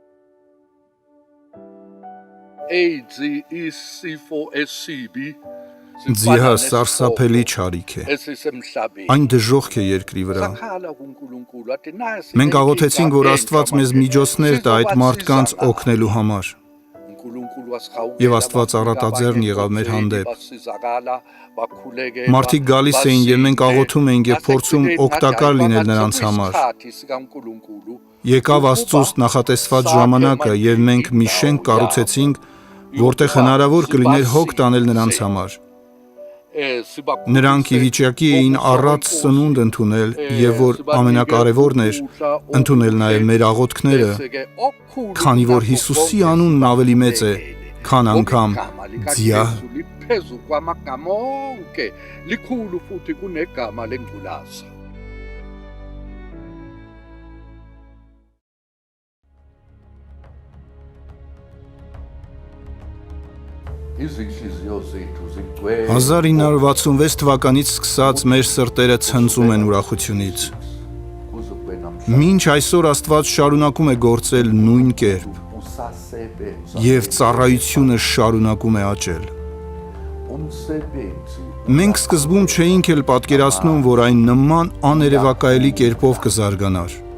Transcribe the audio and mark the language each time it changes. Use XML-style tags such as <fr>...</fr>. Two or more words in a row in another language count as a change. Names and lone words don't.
<zu>AIDS isifo esibi</zu> <hy>Ձիահը սարսափելի չարիք է։</hy> <zu>Esisemhlabeni.</zu> <hy>Այն դժոխք է երկրի վրա։</hy> <zu>Sakhala kuNkulunkulu athi nasi</zu> <hy>Մենք աղոթեցինք, որ Աստված մեզ միջոցներ տա այդ մարդկանց օգնելու համար։ Եվ Աստված առատաձեռն եղավ մեր հանդեպ։ Մարդիկ գալիս էին եւ մենք աղոթում էինք եւ փորձում օգտակար լինել նրանց համար։ Եկավ Աստծոս նախատեսված ժամանակը եւ մենք մի շենք կառուցեցինք, որտեղ հնարավոր կլիներ հոգ տանել նրանց համար։ Նրանք ի վիճակի էին առատ սնունդ ընդունել եւ որ ամենակարևորն էր, ընդունել նաեւ մեր աղոթքները, քանի որ Հիսուսի անունն ավելի մեծ է, քան անգամ ձիահ։</hy> <zu>Phezu kwamagama onke likhulu futhi kunegama lengculaza. Izinhliziyo zethu zigcwele</zu> <hy>1966 թվականից սկսած մեր սրտերը ցնծում են ուրախությունից։ Մինչ այսօր Աստված շարունակում է գործել նույն կերպ եւ ծառայությունը շարունակում է աճել։ Մենք սկզբում չէինք էլ պատկերացնում, որ այն նման աներևակայելի կերպով կզարգանար։</hy>